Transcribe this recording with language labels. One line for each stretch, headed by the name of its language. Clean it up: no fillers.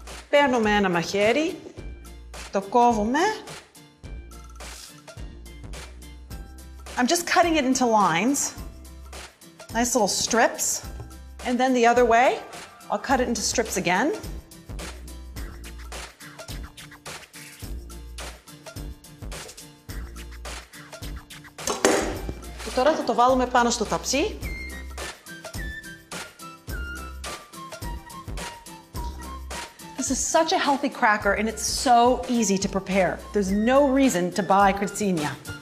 Greek: Παίρνουμε ένα μαχαίρι, το κόβουμε.
English: I'm just cutting it into lines, nice little strips, and then the other way. I'll cut it into strips again.
Greek: Και τώρα θα το βάλουμε πάνω στο ταψί.
English: This is such a healthy cracker and it's so easy to prepare. There's no reason to buy kritsinja.